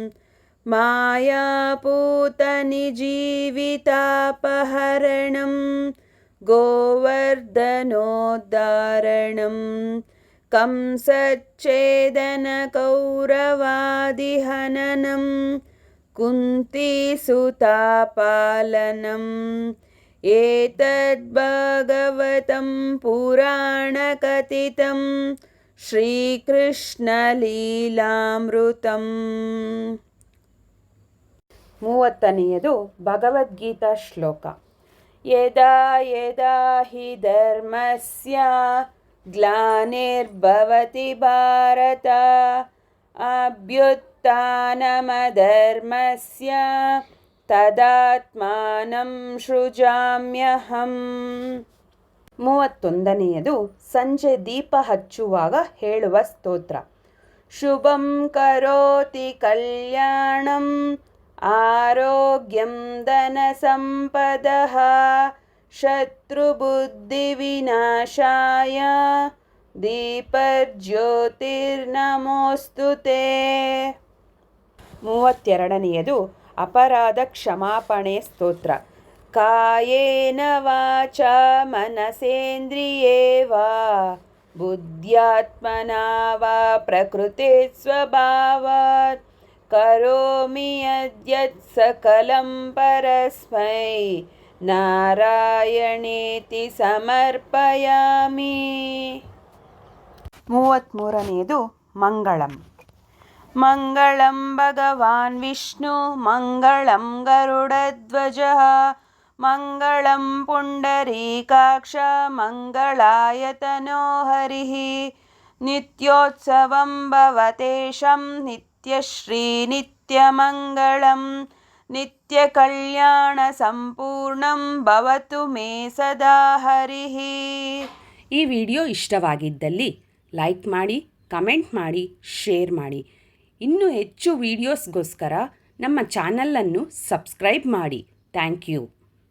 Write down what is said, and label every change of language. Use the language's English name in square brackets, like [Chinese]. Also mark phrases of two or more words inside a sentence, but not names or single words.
[Sanskrit] ಮಾಯಾಪೂತನಿಜೀವಿತಾಪಹರಣಂ ಗೋವರ್ಧನೋದ್ಧಾರಣಂ ಕಂಸಚ್ಛೇದನಕೌರವಾದಿಹನನಂ ಕುಂತೀಸುತಾಪಾಲನಂ ಏತದ್ಭಾಗವತಂ ಪುರಾಣಕಥಿತಂ ಶ್ರೀಕೃಷ್ಣಲೀಲಾಮೃತಂ. [Kannada] 30ನೆಯದು ಭಗವದ್ಗೀತಾ ಶ್ಲೋಕ. [Sanskrit] ಯದಾ ಯದಾ ಹಿ ಧರ್ಮಸ್ಯ ಗ್ಲಾನಿರ್ಭವತಿ ಭಾರತ ಅಭ್ಯುತ್ಥಾನಮಧರ್ಮಸ್ಯ ತದಾತ್ಮಾನಂ ಸೃಜಾಮ್ಯಹಂ. [Kannada] 31ನೆಯದು ಸಂಜೆ ದೀಪ ಹಚ್ಚುವಾಗ ಹೇಳುವ ಸ್ತೋತ್ರ. [Sanskrit] ಶುಭಂ ಕರೋತಿ ಕಲ್ಯಾಣಂ ಆರೋಗ್ಯಂ ಧನಸಂಪದಃ ಶತ್ರುಬುದ್ಧಿವಿನಾಶಾಯ ದೀಪಜ್ಯೋತಿರ್ನಮೋಸ್ತುತೇ. [Kannada] 32ನೆಯದು ಅಪರಾಧ ಕ್ಷಮಾಪಣೆ ಸ್ತೋತ್ರ. [Sanskrit] ಕಾಯೇನ ವಾಚಾ ಮನಸೇಂದ್ರಿಯೇ ವಾ ಬುದ್ಧ್ಯಾತ್ಮನಾ ವಾ ಪ್ರಕೃತಿ ಸ್ವಭಾವಾತ್ ಕರೋಮಿ ಯದ್ಯತ್ ಸಕಲಂ ಪರಸ್ಮೈ ನಾರಾಯಣೇತಿ ಸಮರ್ಪಯಾಮಿ. [Kannada] 33ನೆಯದು ಮಂಗಳಂ. [Sanskrit] ಮಂಗಳಂ ಭಗವಾನ್ ವಿಷ್ಣು ಮಂಗಳಂ ಗರುಡಧ್ವಜಃ ಮಂಗಳಂ ಪುಂಡರೀಕಾಕ್ಷ ಮಂಗಳಾಯತನೋ ಹರಿಃ ನಿತ್ಯೋತ್ಸವಂ ಭವತೇಷಂ ನಿತ್ಯಶ್ರೀ ನಿತ್ಯಮಂಗಳಂ ನಿತ್ಯಕಲ್ಯಾಣ ಸಂಪೂರ್ಣಂ ಭವತು ಮೇ ಸದಾ ಹರಿಃ. [Kannada] ಈ ವಿಡಿಯೋ ಇಷ್ಟವಾಗಿದ್ದಲ್ಲಿ ಲೈಕ್ ಮಾಡಿ, ಕಮೆಂಟ್ ಮಾಡಿ, ಶೇರ್ ಮಾಡಿ. ಇನ್ನೂ ಹೆಚ್ಚು ವಿಡಿಯೋಸ್ಗೋಸ್ಕರ ನಮ್ಮ ಚಾನಲನ್ನು ಸಬ್ಸ್ಕ್ರೈಬ್ ಮಾಡಿ. [English] Thank you.